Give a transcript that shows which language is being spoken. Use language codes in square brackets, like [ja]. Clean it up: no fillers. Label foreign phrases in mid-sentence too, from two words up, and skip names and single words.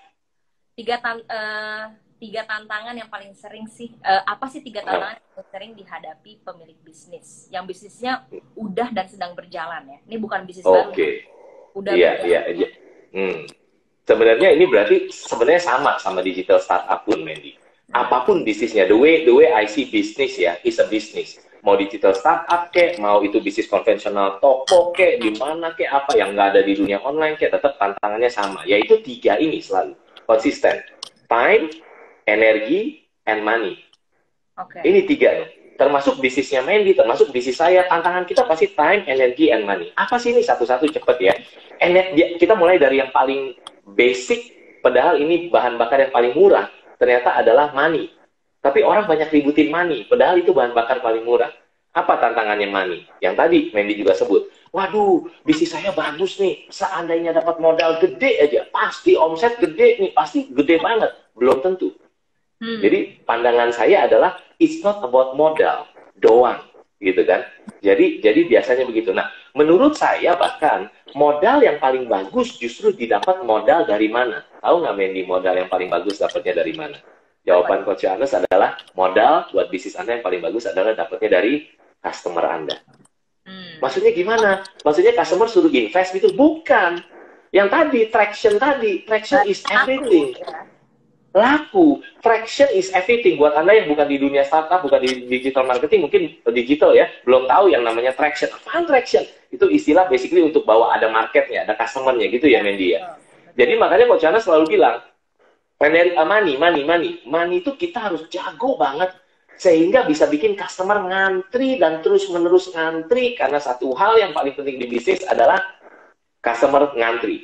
[id] Tiga tantangan yang paling sering sih, apa sih tiga tantangan yang paling sering dihadapi pemilik bisnis yang bisnisnya udah dan sedang berjalan ya? Ini bukan bisnis baru. Udah berjalan. Sebenarnya ini berarti sebenarnya sama [en] digital startup [id] pun, Mandy. Apapun bisnisnya, [en] the way I see business ya, is a business. [id] Mau [en] digital startup [id] kek, mau itu bisnis konvensional toko kek, di mana kek, apa yang nggak ada di dunia online kek, tetap tantangannya sama. Yaitu tiga ini selalu konsisten. Time, energi, [en] and money. [id] Ini tiga nih. Termasuk bisnisnya Mandy, termasuk bisnis saya. Tantangan kita pasti time, energi, [en] and money. [id] Apa sih ini satu-satu cepet ya? Kita mulai dari yang paling basic, padahal ini bahan bakar yang paling murah. Ternyata adalah money. Tapi orang banyak ributin money, padahal itu bahan bakar paling murah. Apa tantangannya money? Yang tadi Mandy juga sebut. Waduh, bisnis saya bagus nih. Seandainya dapat modal gede aja, pasti omset gede nih, pasti gede banget. Belum tentu. Jadi pandangan saya adalah [en] it's not about [id] modal doang, gitu kan? Jadi biasanya begitu. Nah, menurut saya bahkan modal yang paling bagus justru didapat modal dari mana? Tahu nggak, Mandy, modal yang paling bagus dapatnya dari mana? Jawaban Coach Johannes adalah modal buat bisnis Anda yang paling bagus adalah dapatnya dari customer Anda. Maksudnya gimana? Maksudnya customer suruh invest gitu? Bukan. Yang tadi, [en] traction is everything. Laku, traction is everything. [id] Buat Anda yang bukan di dunia startup, bukan di [en] digital marketing, [id] mungkin digital ya, belum tahu yang namanya traction. Apaan traction? Itu istilah basically untuk bawa ada marketnya, ada customernya gitu ya, Mandy ya. Jadi makanya Coach Johannes selalu bilang, money itu kita harus jago banget sehingga bisa bikin customer ngantri dan terus-menerus ngantri, karena satu hal yang paling penting di bisnis adalah customer ngantri.